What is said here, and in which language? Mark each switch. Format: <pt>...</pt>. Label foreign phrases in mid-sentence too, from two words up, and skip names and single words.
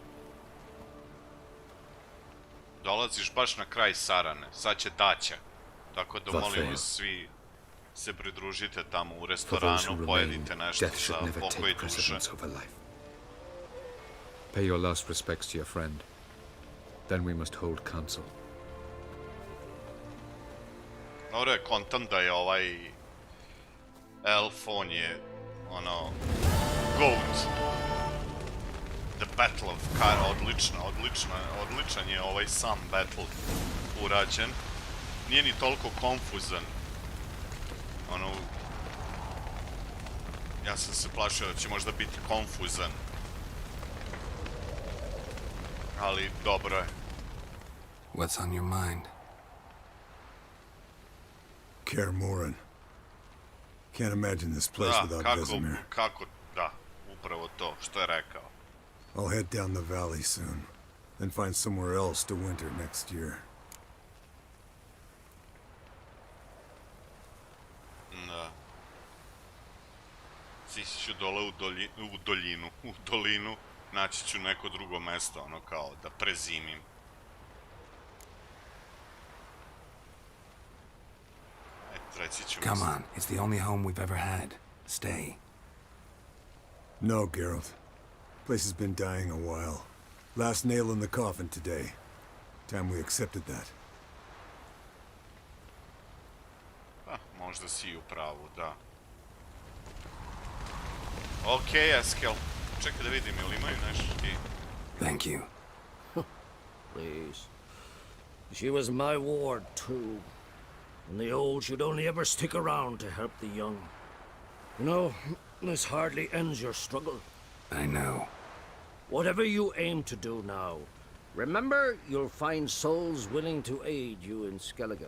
<bs>Dolaziš baš na kraj Sarane, sad će daća. Tako da molim vas svi se pridružite tamo u restoranu, pojedite nešto za pokoj duše.</bs> <en>Pay your last respects to your friend. Then we must hold council.</en> <bs>Dobro je kontam da je ovaj elf, on je ono goat.</bs> <en>The Battle of Kaer,</en> <bs>odličan je ovaj sam battle urađen. Nije ni toliko konfuzan. Ono, ja sam se plašio da će možda biti konfuzan. Ali dobro je.</bs> <en>What's on your mind? Kaer Morhen. Can't imagine this place without Vesemir.</en> <bs>Da, upravo to što je rekao.</bs> <en>I'll head down the valley soon, then find somewhere else to winter next year.</en> <bs>Da. Sići ću dole u dolinu, naći ću neko drugo mesto, ono kao da prezimim. Reći ću</bs> <en>Come on, it's the only home we've ever had. Stay. No, Geralt. Place has been dying a while. Last nail in the coffin today. Time we accepted that.</en> <bs>Možda si u pravu, da. Okej, Eskel. Čekaj da vidim, ili imaju nešto ti?</bs> <en>Thank you. Please. She was my ward, too. And the old should only ever stick around to help the young. You know, this hardly ends your struggle. I know. Whatever you aim to do now, remember you'll find souls willing to aid you in Skellige.</en>